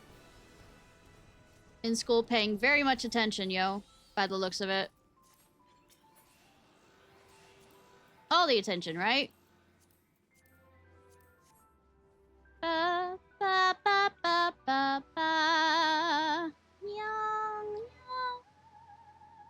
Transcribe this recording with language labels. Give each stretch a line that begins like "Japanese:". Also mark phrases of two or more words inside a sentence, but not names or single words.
English: In school, paying very much attention, yo, by the looks of it. All the attention, right? Ba, ba, ba, ba, ba, ba. Meow, meow.